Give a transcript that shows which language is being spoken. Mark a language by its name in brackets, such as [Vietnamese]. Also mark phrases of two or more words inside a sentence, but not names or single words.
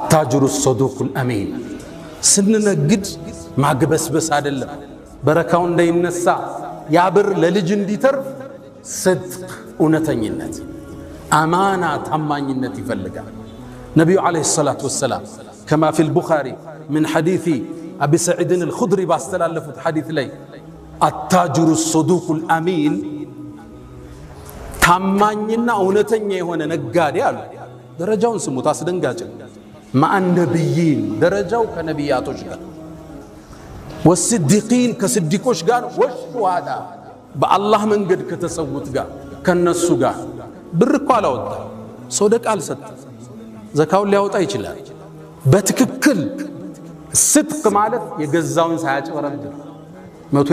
[Arabic] الصدوق الأمين፣ [Amharic] ስንነግድ ማግበስበስ አይደለም። በረካው እንዳይነሳ ያብር ለልጅ እንዲተርፍ صدق እውነተኝነት አማና ታማኝነት ይፈልጋል። ነብዩ [Arabic] عليه الصلاة والسلام كما في البخاري من حديث أبي سعيد الخدري باستلالفت حديث لي التاجر الصدوق الأمين [Amharic] ታማኝና እውነተኛ የሆነ ነጋዴ አሉ። ደረጃውን ስሙት አስደንጋጭ [Arabic] مع النبيين [Amharic] ደረጃው ከነቢያቶች ጋር والصديقين ከስዲቆች ጋር والشهداء በአላህ መንገድ ከተሰውት ጋር ከነሱ ጋር ብር እኮ አላወጣ ሶደቃ አልሰጠ ዘካውን ሊያወጣ ይችላል። በትክክል صدق ማለት የገዛውን ሳያጭበረብር 100